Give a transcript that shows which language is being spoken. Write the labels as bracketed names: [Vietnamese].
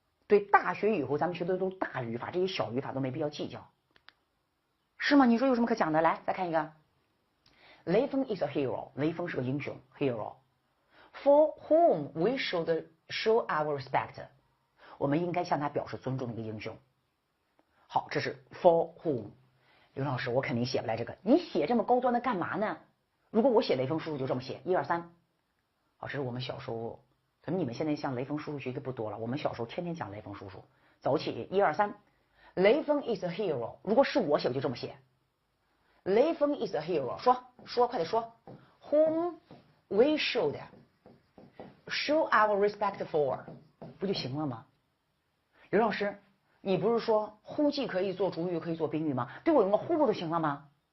[Chinese] 对，大学以后咱们学的都是大语法，这些小语法都没必要计较，是吗？你说有什么可讲的？来，再看一个，雷锋 is a hero， 雷锋是个英雄 hero。 [English] For whom we should show our respect， [Chinese] 我们应该向他表示尊重的一个英雄。好，这是 for whom。刘老师，我肯定写不来这个，你写这么高端的干嘛呢？如果我写雷锋叔叔就这么写，1、2、3。好，这是我们小时候，可能你们现在像雷锋叔叔学的不多了，我们小时候天天讲雷锋叔叔。走起，1、2、3。雷锋 is a hero， 如果是我写，我就这么写。雷锋 is a hero， 说，快点说。 [English] Whom we should show our respect for， [Chinese] 不就行了吗？刘老师，你不是说 who 既可以做主语，可以做宾语吗？对我用个 who 不就行了吗？